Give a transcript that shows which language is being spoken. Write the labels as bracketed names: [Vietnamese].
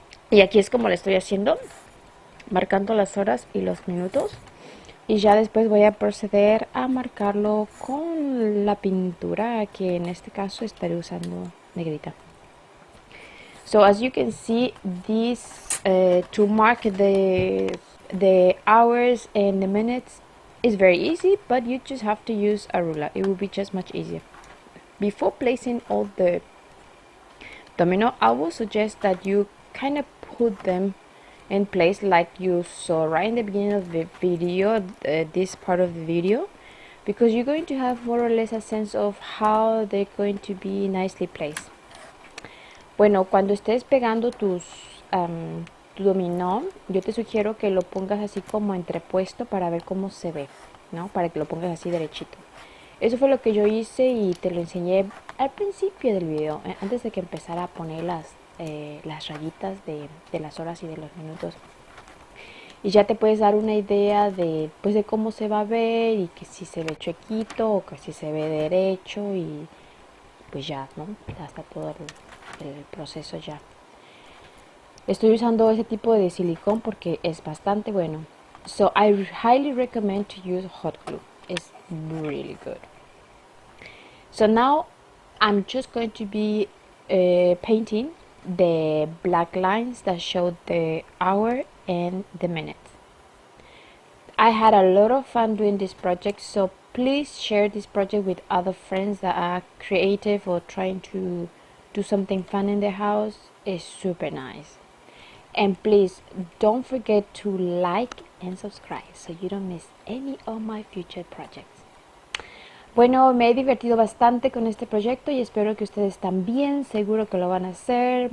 [Spanish] Y aquí es como le estoy haciendo, marcando las horas y los minutos. Y ya después voy a proceder a marcarlo con la pintura, que en este caso estaré usando negrita. [English] So as you can see, this to mark the hours and the minutes is very easy, but you just have to use a ruler. It will be just much easier. Before placing all the domino, I will suggest that you kind of put them in place like you saw right in the beginning of the video, this part of the video, because you're going to have more or less a sense of how they're going to be nicely placed. [Spanish] Bueno, cuando estés pegando tus tu dominó, yo te sugiero que lo pongas así como entrepuesto para ver cómo se ve, ¿no? Para que lo pongas así derechito. Eso fue lo que yo hice y te lo enseñé al principio del video, antes de que empezara a poner las rayitas de las horas y de los minutos. Y ya te puedes dar una idea de, pues, de cómo se va a ver y que si se ve chuequito o que si se ve derecho y pues ya, ¿no? Ya está todo el proceso ya. Estoy usando ese tipo de silicón porque es bastante bueno. [English] So I highly recommend to use hot glue. It's really good. So now I'm just going to be painting the black lines that show the hour and the minute. I had a lot of fun doing this project, so please share this project with other friends that are creative or trying to do something fun in their house. It's super nice. And please don't forget to like and subscribe so you don't miss any of my future projects. [Spanish] Bueno, me he divertido bastante con este proyecto y espero que ustedes también, seguro que lo van a hacer.